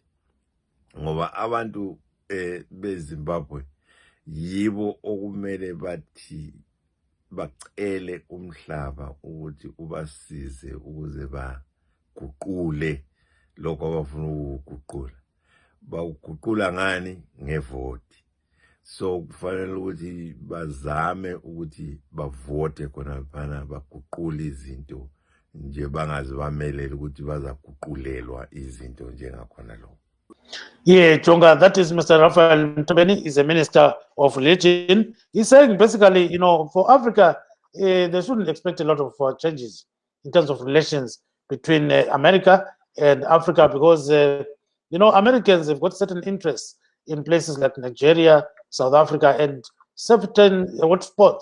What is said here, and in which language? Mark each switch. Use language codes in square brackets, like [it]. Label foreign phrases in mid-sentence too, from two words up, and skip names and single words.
[nd] Ngoba abantu beZimbabwe yibo okumele bathi bacele umhlaba ukuthi ubasize ukuze baguqule lokho abafuna ukuguqula. Bawuguqula ngani? Ngevoti. So kufanele ukuthi bazame ukuthi bavote khona phana baguqule izinto nje bangaze bamelele ukuthi bazaguqulelwa izinto njengakhona lo. [en] Yeah, Jonga, that is Mr. Raphael Mtombeni. He's a minister of religion. He's saying basically, for Africa, they shouldn't expect a lot of changes in terms of relations between America and Africa because, Americans have got certain interests in places like Nigeria, South Africa, and certain hotspots.